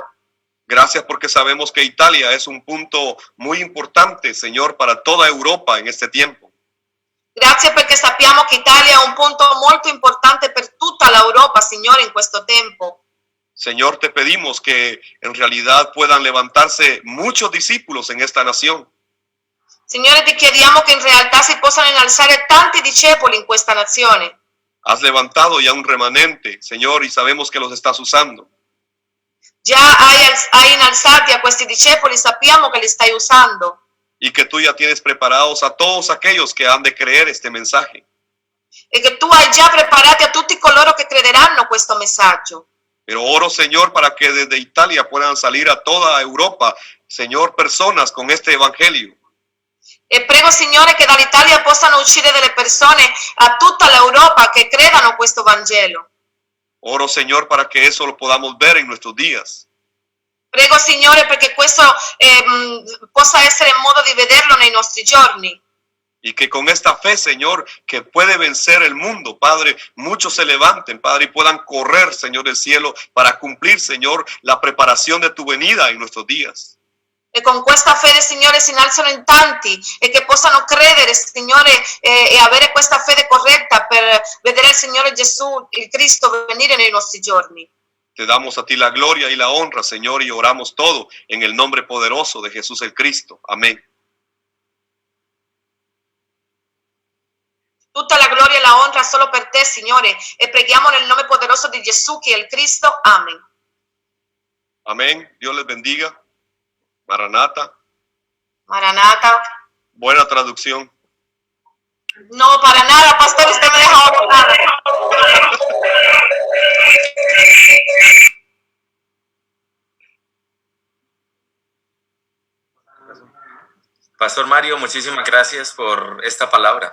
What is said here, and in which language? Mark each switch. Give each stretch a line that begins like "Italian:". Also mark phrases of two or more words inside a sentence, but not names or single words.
Spanish: Gracias porque sabemos que Italia es un punto muy importante, Señor, para toda Europa en este tiempo.
Italian: Grazie perché sappiamo che Italia è un punto molto importante per tutta l'Europa, Signore, in questo tempo.
Spanish: Señor, te pedimos que en realidad puedan levantarse muchos discípulos en esta nación.
Italian: Signore, ti chiediamo che in realtà si possano innalzare tanti discepoli in questa nazione.
Spanish: Has levantado ya un remanente, Señor, y sabemos que los estás usando.
Italian: Già hai innalzati a questi discepoli, sappiamo che li stai usando.
Spanish: Y que tú ya tienes preparados a todos aquellos que han de creer este mensaje.
Italian: E che tu hai già preparati a tutti coloro che crederanno questo messaggio.
Spanish: Pero oro, Señor, para que desde Italia puedan salir a toda Europa, Señor, personas con este evangelio.
Italian: E prego, Signore, che dall'Italia possano uscire delle persone a tutta l'Europa che credano questo Vangelo.
Spanish: Oro, Señor, para que eso lo podamos ver en nuestros días.
Italian: Prego, Signore, perché questo possa essere il modo di vederlo nei nostri giorni.
Spanish: Y que con esta fe, Señor, que puede vencer el mundo, Padre, muchos se levanten, Padre, y puedan correr, Señor del cielo, para cumplir, Señor, la preparación de tu venida en nuestros días.
Italian: E con questa fede, Signore, si innalzano in tanti e che possano credere, Signore, e avere questa fede corretta per vedere il Signore Gesù, il Cristo, venire nei nostri giorni.
Spanish: Te damos a ti la gloria y la honra, Señor, y oramos todo en el nombre poderoso de Jesús el Cristo. Amén.
Italian: Tutta la gloria e la honra solo per te, Signore, e preghiamo nel nome poderoso di Gesù, che è il Cristo. Amen.
Spanish: Amén. Dios les bendiga. Maranata.
Italian: Maranata.
Spanish: Buena traducción. No, para nada, pastor, usted me deja hablar. Pastor Mario, muchísimas gracias por esta palabra.